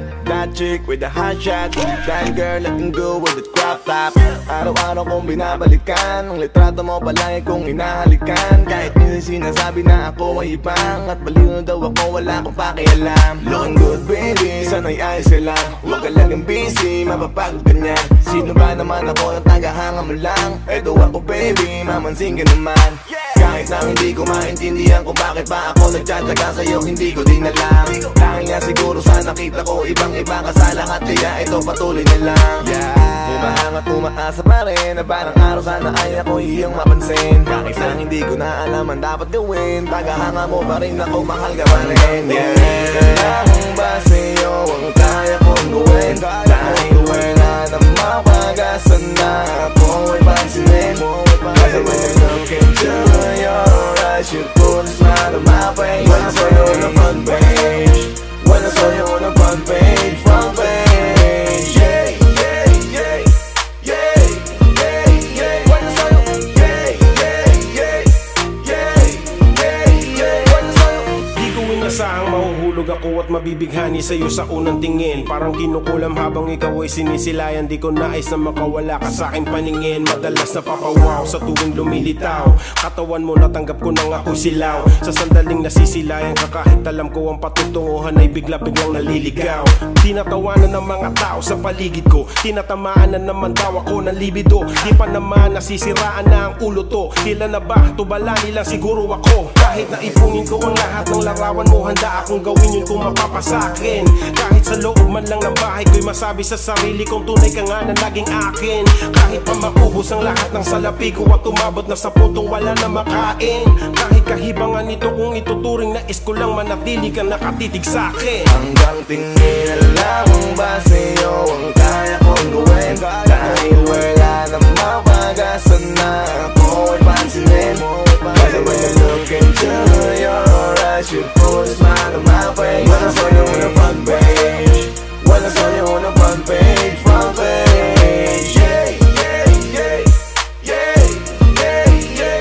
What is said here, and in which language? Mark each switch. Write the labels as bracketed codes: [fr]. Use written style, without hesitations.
[en] That chick with the hot shot, that girl looking good with the crop top. [tl] Araw-araw kong binabalikan, ang litrato mo palagi kong hinahalikan. Kahit minsan sinasabi na ako ay ibang, at baliw na daw ako, wala akong pakialam. [en] Looking good baby, [tl] sana'y ayos ka lang. Huwag ka laging busy, mapapagod ka niyan. Sino ba naman ako na tagahanga mo lang? Eto ako baby, mamansin ka naman. Kahit Kahit na hindi ko maintindihan kung bakit pa ako nagtsatsaga sa'yo, hindi ko din alam. Dahil nga siguro sa nakita ko ibang iba ka sa lahat, kaya ito patuloy na lang. Umahang at umaasa pa rin na parang araw sana ay ako iyong mapansin. Kahit na hindi ko na alam ang dapat gawin, tagahanga mo pa rin ako, mahal ka pa rin. Kailangan ba sa'yo ang kaya kong gawin? Dahil wala na mapagasan na ako ay pansinin. [en] Kasi when you look into your eyes, you put a smile on my face. When I saw you on the front page, when I saw you on the front page, front page. Yeah, yeah, yeah, yeah, yeah, yeah. When I saw you, yeah, yeah, yeah, yeah, yeah, yeah. When I saw you. [tl] Di ko inasahang mahuhulog ako at mabibighani sa'yo sa unang tingin. Parang kinukulam habang ikaw ay sinisilayan. Di ko nais na makawala ka sa aking paningin. Madalas napapawaw sa tuwing lumilitaw. Katawan mo natanggap ko nang ako'y silaw. Sa sandaling nasisilayan ka kahit alam ko ang patutunguhan ay bigla-biglang naliligaw. Tinatawanan ng mga tao sa paligid ko, tinatamaan na naman daw ako ng libido. Di pa naman nasisiraan na ang ulo to. Tila na ba tubala nilang siguro ako. Kahit na ipungin ko ang lahat ng larawan mo, handa akong gawin yun kung mapapasakin. Kahit sa loob man lang ng bahay ko'y masabi sa sarili kong tunay ka nga na naging akin. Kahit pa maubos ang lahat ng salapi ko at umabot na sa puntong wala na makain. Kahit kahibangan nito kung ituturing na is ko lang manatili ka nakatitig sa'kin. Hanggang tingin na lang ba sa'yo ang kaya kong gawin? Dahil wala na mapagasan na ako ay pansinin. [en] Kasi when you look into your eyes, you put a smile on my face. When I saw you on the front page, when I saw you on the front page, front page. Yeah, yeah, yeah, yeah, yeah, yeah.